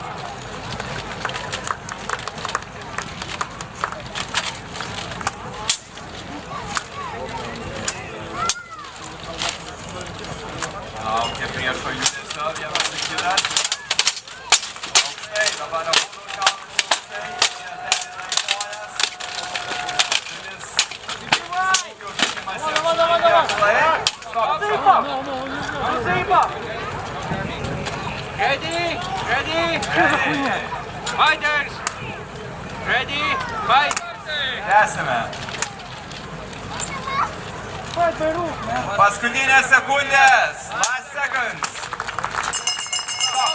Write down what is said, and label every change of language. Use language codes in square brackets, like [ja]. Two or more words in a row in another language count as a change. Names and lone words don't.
[lt] Laukia priešo judesio, vienas ir kitas. Aukštai, dabar abudu kaunasi aukštai, jie tenina į kojas. Kuris smūgių žaidimas ir žaidimas aklai. [en] Stop. Ready? Fighters! Ready? Fight! [lt] Tęsime. Paskutinės sekundės. [en] Last seconds.